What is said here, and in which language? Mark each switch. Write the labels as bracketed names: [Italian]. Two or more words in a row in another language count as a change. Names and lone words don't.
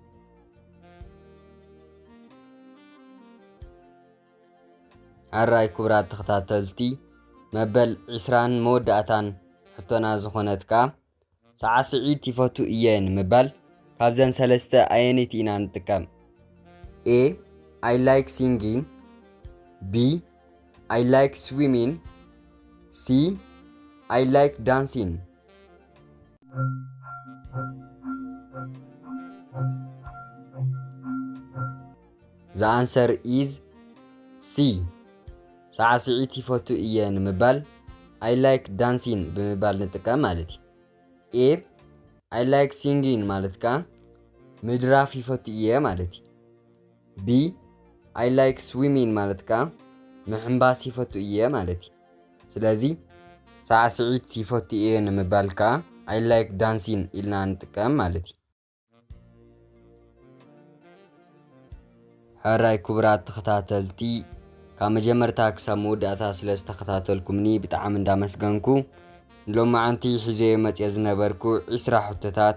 [Tigrinya] ዓራይ ክቡራት ተኸታተልቲ መበል 20 መወዳእታን ሕቶና ዝኾነት ከዓ ሳዕስዒት ይፈቱ እየ ንምባል ካብዘን ሰለስተ ኣየነይቲ ኢና ንጥቀም? [English] A I like singing B I like swimming C I like dancing The answer is [Tigrinya] C ሳዕስዒት ይፈቱ እየ ንምባል [English] I like dancing [Tigrinya] ብምባል ንጥቀም ማለት እዩ። A [English] I like singing [Tigrinya] ማለት ከዓ ምድራፍ ይፈቱ እየ ማለት እዩ። ቢ [English] I like swimming [Tigrinya] ማለት ከዓ ምሕምባስ ይፈቱ እየ ማለት እዩ። ስለዚ ሳዕስዒት ይፈቱ እየ ንምባል ከዓ [English] I like dancing [Tigrinya] ኢልና ንጥቀም ማለት እዩ። ሕራይ ክቡራት ተኸታተልቲ ካብ መጀመርታ ክሳብ መወዳእታ ስለ ዝተኸታተልኩምኒ ብጣዕሚ እንዳመስገንኩ ሎማዓንቲ ሒዘዮ መፅየ ዝነበርኩ 20 ሕቶታት